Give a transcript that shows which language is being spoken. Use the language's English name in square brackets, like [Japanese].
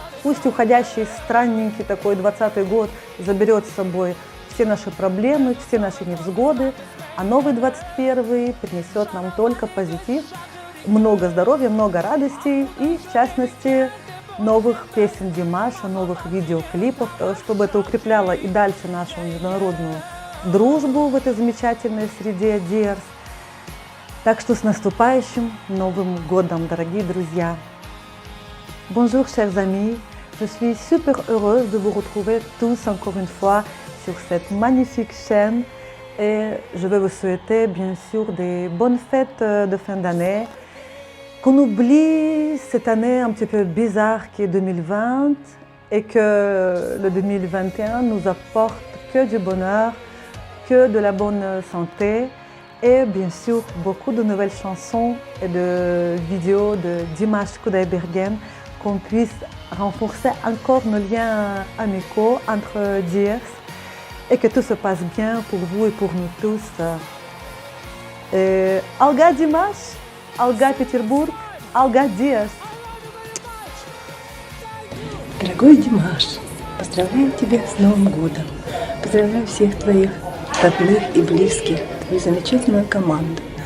[Russian] Пусть уходящий странненький такой 20-й год заберет с собой все наши проблемы, все наши невзгоды, а новый 21-й принесет нам только позитив, много здоровья, много радостей и, в частности, новых песен Димаша, новых видеоклипов, чтобы это укрепляло и дальше нашу международную дружбу в этой замечательной среде Dears. Так что с наступающим Новым годом, дорогие друзья! [French] Bonjour, chers amis! Je suis super heureuse de vous retrouver tous encore une fois sur cette magnifique chaîne et je vais vous souhaiter bien sûr des bonnes fêtes de fin d'année, qu'on oublie cette année un petit peu bizarre qui est 2020 et que le 2021 nous apporte que du bonheur, que de la bonne santé et bien sûr beaucoup de nouvelles chansons et de vidéos de Dimash Kudaibergen, qu'on puisse renforcer encore nos liens amicaux entre Dears et que tout se passe bien pour vous et pour nous tous. [Kazakh] Алга Димаш, Алга Петербург, Алга Dears. [Russian] Дорогой Димаш, поздравляю тебя с Новым годом. Поздравляю всех твоих родных и близких, твою замечательную команду.